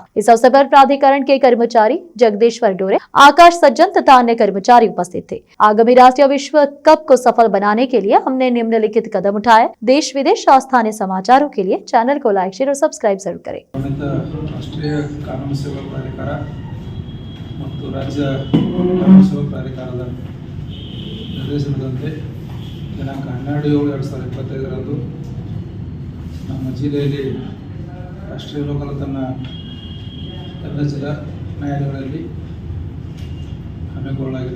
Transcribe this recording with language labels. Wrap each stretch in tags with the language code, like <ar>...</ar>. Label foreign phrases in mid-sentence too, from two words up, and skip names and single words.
<hi>इस अवसर पर प्राधिकरण के कर्मचारी जगदीश्वर डोरे, आकाश सज्जन तथा अन्य कर्मचारी उपस्थित थे। आगामी राष्ट्रीय विश्व कप को सफल बनाने के लिए हमने निम्नलिखित कदम उठाए। देश विदेश और स्थानीय समाचारों के लिए चैनल को लाइक, शेयर और सब्सक्राइब जरूर करें।</hi> <kn>राष्ट्रीय कानूನು ಸೇವಾ ಪ್ರಾಧಿಕಾರ ಮತ್ತು ರಾಜ್ಯ ಕಾನೂನು ಸೇವಾ ಪ್ರಾಧಿಕಾರದ ನಿರ್ದೇಶನದಂತೆ ದಿನಾಂಕ 12/7/2025 ನಮ್ಮ ಜಿಲ್ಲೆಯಲ್ಲಿ ರಾಷ್ಟ್ರೀಯ ಲೋಕ ಅದಾಲತನ್ನು ಎಲ್ಲ ಜಿಲ್ಲಾ ನ್ಯಾಯಾಲಯಗಳಲ್ಲಿ ಹಮ್ಮಿಕೊಳ್ಳಲಾಗಿದೆ।</kn>